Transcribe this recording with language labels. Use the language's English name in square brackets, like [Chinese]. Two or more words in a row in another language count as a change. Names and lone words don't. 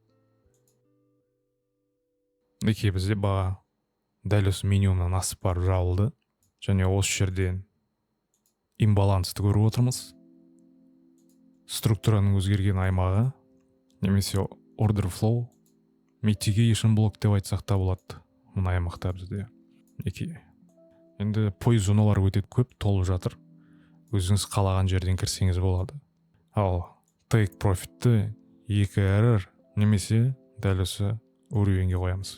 [Kazakh] Неке бізде баға дәл осы минимумнан асып барып жабылды, және осы жерден имбалансты көріп отырмыз. Структураның өзгерген аймағы, немесе [English] order flow, mitigation [Kazakh] блок деп айтсақ та болады мына аймақта бізде. Енді пой зоналар өте көп толып жатыр. Өзіңіз қалаған жерден кірсеңіз болады. Ал [English] take profitті [Kazakh] 2 RR немесе дәл осы уровеньге қоямыз.